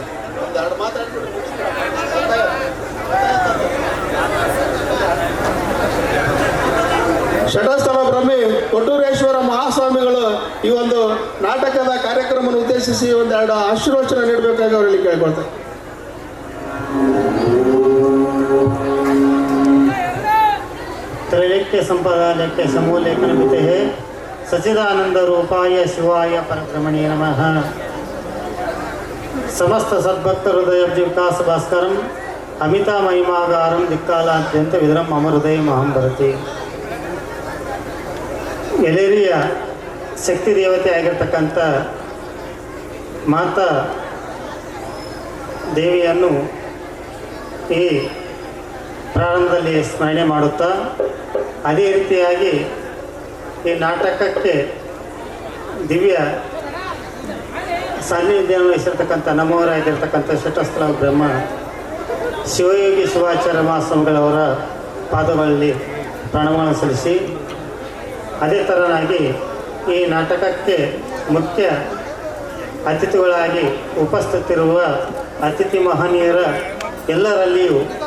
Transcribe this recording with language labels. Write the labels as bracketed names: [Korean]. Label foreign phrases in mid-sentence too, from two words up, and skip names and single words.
[Kannada] ಒಂದೆರಡು ಮಾತಾಡ್ತಾರೆ. ಷಟಸ್ಥಲ ಬ್ರಹ್ಮಿ ಕೊಟ್ಟೂರೇಶ್ವರ ಮಹಾಸ್ವಾಮಿಗಳು ಈ ಒಂದು ನಾಟಕದ ಕಾರ್ಯಕ್ರಮವನ್ನು ಉದ್ದೇಶಿಸಿ ಒಂದೆರಡು ಆಶೀರ್ವಚನ ನೀಡಬೇಕಾಗಿ ಅವರಲ್ಲಿ ಕೇಳ್ಕೊಳ್ತಾರೆ. [Sanskrit] त्रैलोक्य संपदालक्य समूलेखन मिते सचिदानंद रूपाय शिवाय परब्रह्मणे नमः. समस्त सद्भक्त हृदय विकास भास्करम अमिता महिमागारम दिक्कालाद्यंत विदरम मम हृदय महं भरति. [Kannada] ಎಲೇರಿಯ ಶಕ್ತಿ ದೇವತೆ ಆಗಿರ್ತಕ್ಕಂಥ ಮಾತಾ ದೇವಿಯನ್ನು ಈ ಪ್ರಾರಂಭದಲ್ಲಿ ಸ್ಮರಣೆ ಮಾಡುತ್ತಾ ಅದೇ ರೀತಿಯಾಗಿ ಈ ನಾಟಕಕ್ಕೆ ದಿವ್ಯ ಸಾನ್ನಿಧ್ಯವನ್ನು ವಹಿಸಿರ್ತಕ್ಕಂಥ ನಮ್ಮವರಾಗಿರ್ತಕ್ಕಂಥ ಷಟಸ್ಥಲ ಬ್ರಹ್ಮ ಶಿವಯೋಗಿ ಶಿವಾಚಾರ್ಯ ಮಹಾಸ್ವಾಮಿಗಳವರ ಪಾದಗಳಲ್ಲಿ ಪ್ರಣಾಮವನ್ನು ಸಲ್ಲಿಸಿ ಅದೇ ಥರನಾಗಿ ಈ ನಾಟಕಕ್ಕೆ ಮುಖ್ಯ ಅತಿಥಿಗಳಾಗಿ ಉಪಸ್ಥಿತಿರುವ ಅತಿಥಿ ಮಹನೀಯರ ಎಲ್ಲರಲ್ಲಿಯೂ